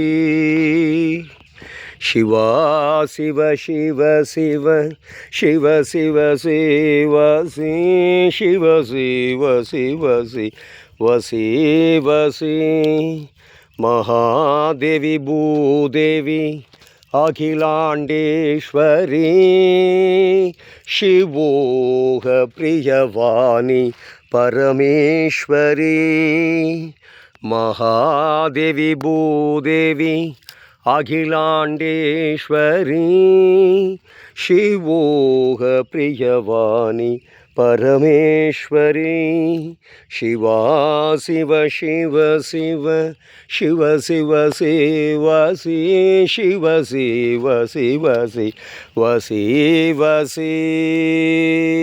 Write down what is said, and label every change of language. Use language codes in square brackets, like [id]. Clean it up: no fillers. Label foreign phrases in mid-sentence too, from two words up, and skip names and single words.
[ta] சிவா சிவ சிவ சிவ சிவ சிவ சிவசி சிவ சிவ சிவ சிவ சிவசி மகாதேவி பூதேவி அகிலாண்டேஸ்வரி [kn] ಶಿವೋಹ ಪ್ರಿಯವಾಣಿ ಪರಮೇಶ್ವರಿ ಮಹಾದೇವಿ ಭೂದೇವಿ ಅಖಿಲಾಂಡೇಶ್ವರಿ ಶಿವೋಹ ಪ್ರಿಯವಾಣಿ ಪರಮೇಶ್ವರಿ ಶಿವಾ ಶಿವ ಶಿವ ಶಿವ ಶಿವ ಶಿವ ಶಿವ ಸಿ ಶಿವ ಶಿವ ಶಿವ ಶಿವ ಶಿವ ಸಿ